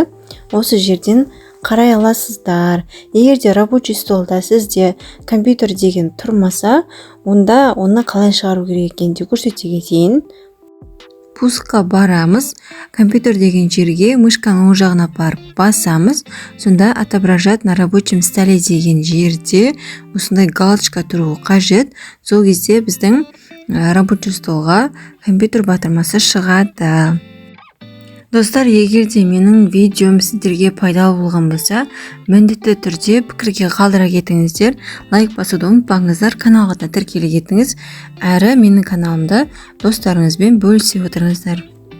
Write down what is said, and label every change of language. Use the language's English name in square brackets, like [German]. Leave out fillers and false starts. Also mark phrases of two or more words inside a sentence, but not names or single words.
[Kazakh] Осы жерден қарай аласыздар. Егерде [Russian] рабочий столда [Kazakh] сізде компьютер деген тұрмаса, онда оны қалай шығару керек екенін де көрсете кетейін. Пускқа барамыз, компьютер деген жерге мышканың оң жағына барып басамыз. Сонда [Russian] отображать на рабочем столе [Kazakh] деген жерде осындай галочка тұруы қажет. Сол кезде біздің [Russian] рабочий столға [Kazakh] компьютер батырмасы шығады. Достар, егерде менің видеом сіздерге пайдалы болған болса, міндетті түрде пікірге қалдыра кетіңіздер, лайк басуды ұмытпаңыздар, каналға да тіркеле кетіңіз, әрі менің каналымда достарыңызбен бөлісе отырыңыздар.